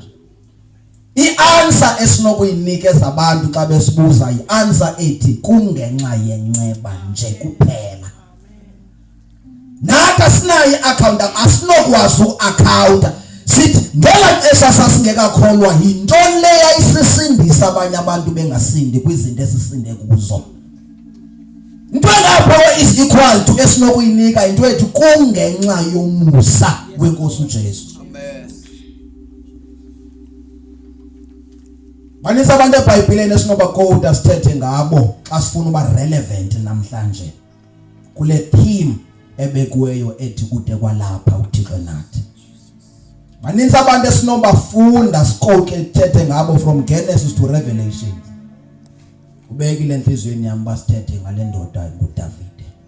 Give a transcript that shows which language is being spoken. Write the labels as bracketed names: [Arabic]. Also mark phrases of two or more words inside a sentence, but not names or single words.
[Xhosa] I-answer esinokuyinikeza abantu xa besibuza i-answer ethi kungenxa yenceba nje kuphela. Nathi sinayo i-account asinokwazi u-account. Sithi ngela xesha sasingekakholwa yintoni le yayisisindisa abanye abantu bengasindi kwizinto esisinde kuzo. Into engapho [English] is equal to [Xhosa] esinokuyinika into ethi kungenxa yomusa weNkosi uJesu. Banisa abantu eBhayibhelini esinoba quote sithethe ngabo xa sifuna uba relevant namhlanje kule theme ebekuweyo ethi kude kwalapha uThixo nathi. Maninzi abantu esinobafunda sikoke thethe ngabo [English] from Genesis to Revelation. [Xhosa] Ubekile enhlizweni yami basithethe ngale ndoda nguDavide.